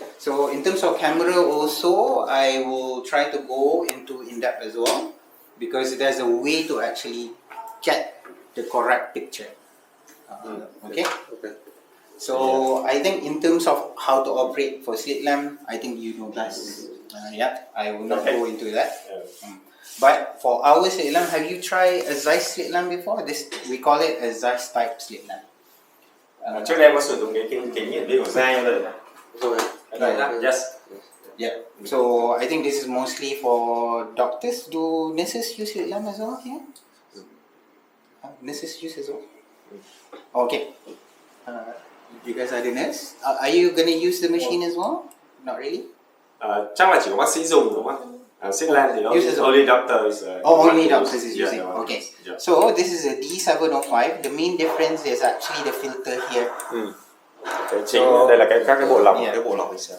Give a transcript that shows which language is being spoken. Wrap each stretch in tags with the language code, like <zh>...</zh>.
<en>So in terms of camera also, I will try to go into in-depth as well because there's a way to actually get the correct picture. Okay? So I think in terms of how to operate for slit lamp, I think you know best. I will not go into that. But for our slit lamp, have you tried a Zeiss slit lamp before? This we call it a Zeiss type slit lamp.</en> <vi>Trước đây em có sử dụng cái kính hiển vi của Zeiss rồi đấy.</vi> <en>Yes. Yeah. So I think this is mostly for doctors. Do nurses use slit lamp as well here? Nurses use as well. Okay. You guys are the nurse. Are you gonna use the machine as well? Not really.</en> <vi>Chắc là chỉ có bác sĩ dùng đúng không?</vi> <en>Slit lamp thì only doctors. Only doctors is using. Yeah, Okay. Yeah. So this is a D705. The main difference is actually the filter here.</en> <vi>Cái chính đây là các cái bộ lọc, cái bộ lọc</vi>